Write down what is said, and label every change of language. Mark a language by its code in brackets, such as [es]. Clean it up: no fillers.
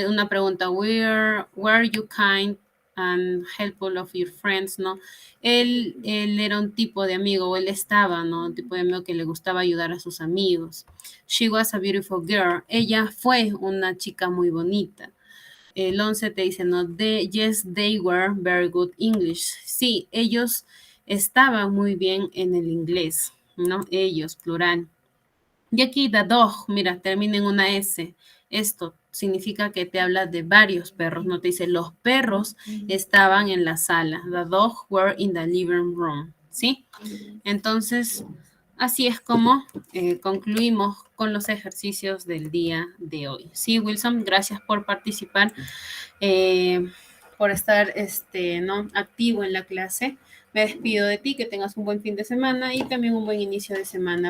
[es] Una pregunta, [en] were you kind and helpful of your friends, ¿no? [es] Él era un tipo de amigo, o él estaba, ¿no? Un tipo de amigo que le gustaba ayudar a sus amigos. [en] She was a beautiful girl. [es] Ella fue una chica muy bonita. El 11 te dice, no, [en] yes, they were very good English. [es] Sí, ellos estaban muy bien en el inglés, ¿no? Ellos, plural. Y aquí the dog, mira, termina en una S. Esto significa que te habla de varios perros, no te dice los perros estaban en la sala. [en] The dog were in the living room, ¿sí? [es] Entonces, así es como concluimos con los ejercicios del día de hoy. Sí, Wilson, gracias por participar, por estar ¿no? activo en la clase. Me despido de ti, que tengas un buen fin de semana y también un buen inicio de semana.